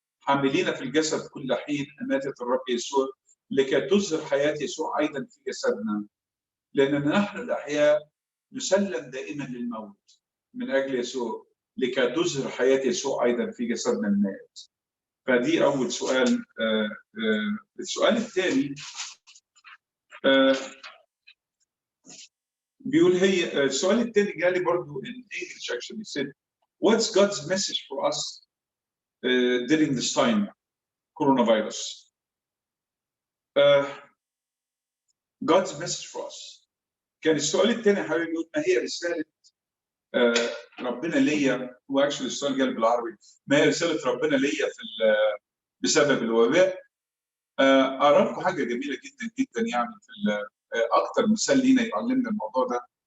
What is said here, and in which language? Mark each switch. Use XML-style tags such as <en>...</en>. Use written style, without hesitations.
<ar>حاملين في الجسد كل حين اماتة الرب يسوع لكي تظهر حياه يسوع ايضا في جسدنا، لاننا نحن الاحياء نسلم دائما للموت من اجل يسوع لكي تظهر حياه يسوع ايضا في جسدنا المائت. فدي اول سؤال. السؤال الثاني بيقول السؤال الثاني جالي برضو</ar> <en>in English actually. said what's God's message for us during this time coronavirus. God's message for us.</en> <ar>كان السؤال الثاني حبيبي يقول ما هي رسالة ربنا ليا؟ هو اكشلي السؤال جاي بالعربي، ما هي رسالة ربنا ليا بسبب الوباء؟ أرى لكم حاجة جميلة جدا جدا يعني في أكتر مثال لينا يعلمنا الموضوع ده.</ar>